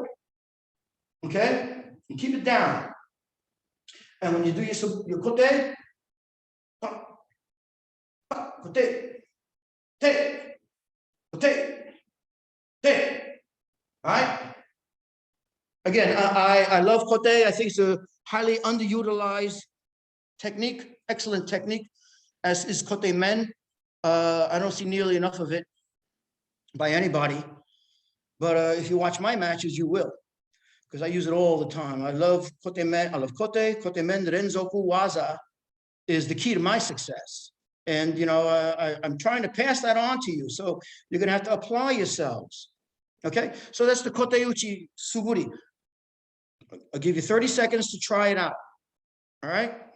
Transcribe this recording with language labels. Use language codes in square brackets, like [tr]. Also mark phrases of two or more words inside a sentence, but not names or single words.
[en] Okay? You keep it down. And when you do your [ja] kote, kote. [en] All right? Again, I love kote. I think it's a highly underutilized technique, excellent technique, as is [ja] kote men. [en] I don't see nearly enough of it by anybody, but if you watch my matches, you will, because I use it all the time. I love [ja] kote men. [en] I love [ja] kote men. Renzoku waza [en] is the key to my success, and you know I'm trying to pass that on to you. So you're going to have to apply yourselves. Okay, so that's the [ja] kote uchi suburi. [en] I'll give you 30 seconds to try it out. All right.